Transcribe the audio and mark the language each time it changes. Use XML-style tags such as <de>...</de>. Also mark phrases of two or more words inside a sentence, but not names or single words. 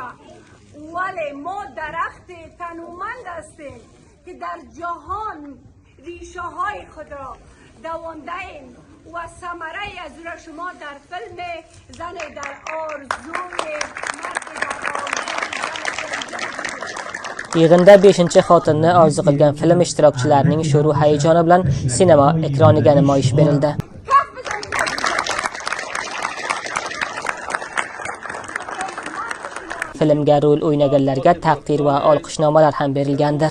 <fa>ولی ما درخت تنومند هستیم که در جهان ریشه های خود را دوانده ایم و ثمره از را شما در فیلم زن در آرزوی مرد در آرزوی.</fa> <uz>Yig'inda Beshinchi xotinni orzu qilgan film ishtirokchilarining sho'ru hayajoni bilan sinema ekraniga namoyish berildi. Filmga rol o'ynaganlarga taqdir va olqishnomalar ham berilgandir.</uz>